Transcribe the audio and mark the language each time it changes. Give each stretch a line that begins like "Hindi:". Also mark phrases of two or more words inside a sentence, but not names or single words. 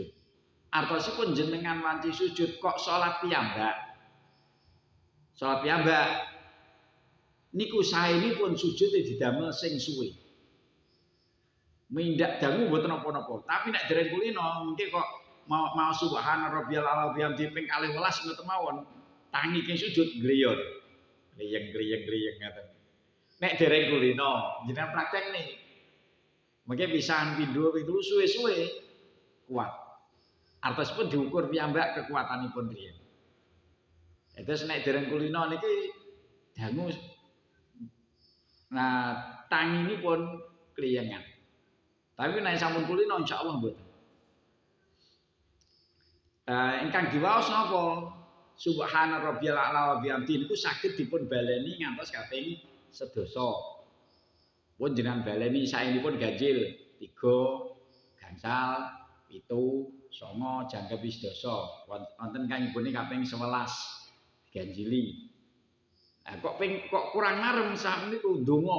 Javanese: Artosipun jenengan wanci sujud kok salat piyambak. Salat piyambak. niku saenipun sujud didamel sing suwe. Mindak dangu mboten napa-napa. Tapi nek dereng kulino mungkin kok mau
Arabic: سبحان ربي الأعلى بحمده
Javanese: ping 12 ngoten mawon. Tangi ke sujud gliyot. Gliyeng ngaten. Nek dereng kulino jenengan praktek nih. Mungkin pisan pindho ping 3 suwe-suwe kuat. Artosipun diukur piyambak kekuatanipun riyen. Terus nek dereng kulino niki dangu tangi ini pun kliyengan. Tapi nek sampun kulino insyaallah mboten. Ingkang diwaos napa?
Arabic: سبحان ربي الأعلى وبحمده
Javanese: niku saged dipun baleni ngantos kaping 10. Pun jenengan baleni saenipun ganjil 3, gangsal, 7, 9 jangkep 10. Wonten kang ibune kaping 11 ganjili. Kok kurang marem sak niku ndonga.